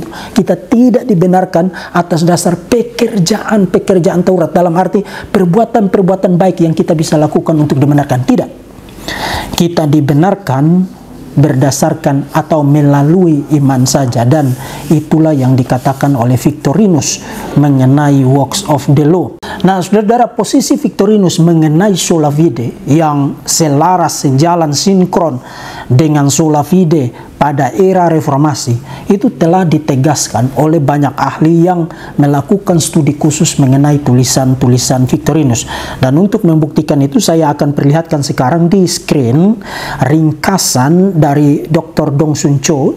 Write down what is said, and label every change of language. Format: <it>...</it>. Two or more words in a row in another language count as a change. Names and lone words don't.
<id>Kita tidak dibenarkan atas dasar pekerjaan-pekerjaan Taurat, dalam arti perbuatan-perbuatan baik yang kita bisa lakukan untuk dibenarkan. Tidak. Kita dibenarkan berdasarkan atau melalui iman saja, dan itulah yang dikatakan oleh Victorinus mengenai</id> <en>works of the law.</en> <id>Nah, saudara, posisi Victorinus mengenai</id> <la>sola fide</la> <id>yang selaras, sejalan, sinkron dengan</id> <la>sola fide</la> <id>pada era reformasi itu telah ditegaskan oleh banyak ahli yang melakukan studi khusus mengenai tulisan-tulisan Victorinus. Dan untuk membuktikan itu, saya akan perlihatkan sekarang di screen ringkasan dari Dr. Dong Sun Cho.</id>